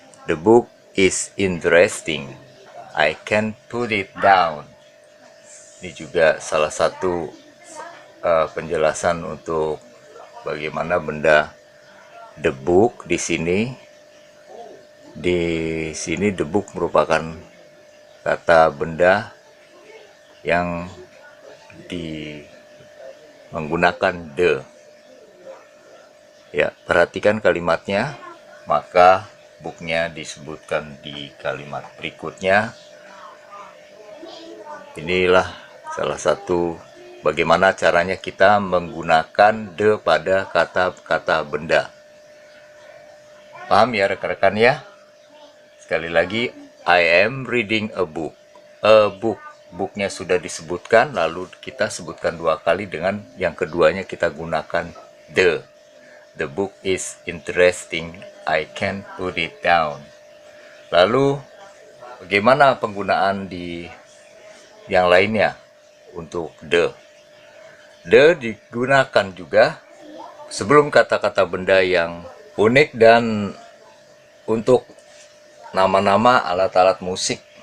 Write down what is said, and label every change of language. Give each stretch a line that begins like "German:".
English: The book is interesting. I can put it down.
Indonesian: Ini juga salah satu penjelasan untuk bagaimana benda the book di sini. Di sini the book merupakan kata benda yang menggunakan the. Ya, perhatikan kalimatnya, maka booknya disebutkan di kalimat berikutnya. Inilah salah satu bagaimana caranya kita menggunakan the pada kata-kata benda. Paham ya rekan-rekan ya? Sekali lagi,
English: I am reading a book. A book.
Indonesian: Booknya sudah disebutkan, lalu kita sebutkan dua kali dengan yang keduanya kita gunakan the.
English: The book is interesting. I can put it down.
Indonesian: Lalu bagaimana penggunaan di yang lainnya untuk the? The digunakan juga sebelum kata-kata benda yang unik dan untuk nama-nama alat-alat musik.